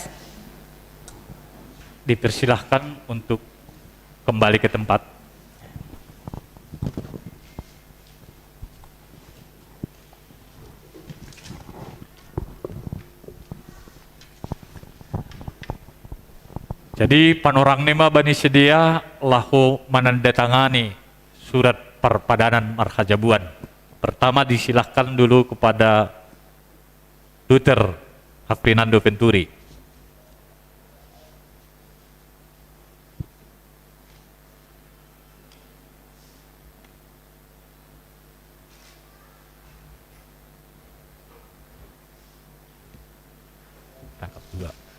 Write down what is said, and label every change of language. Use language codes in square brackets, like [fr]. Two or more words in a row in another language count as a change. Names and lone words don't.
[id] Dipersilahkan untuk kembali ke tempat. [bts] Jadi panorang nema bani sedia lahu [id] menandatangani surat [bts] perpadanan marhajabuan. [id] Pertama disilahkan dulu kepada Luther Aprinando Venturi. Tangkap dua.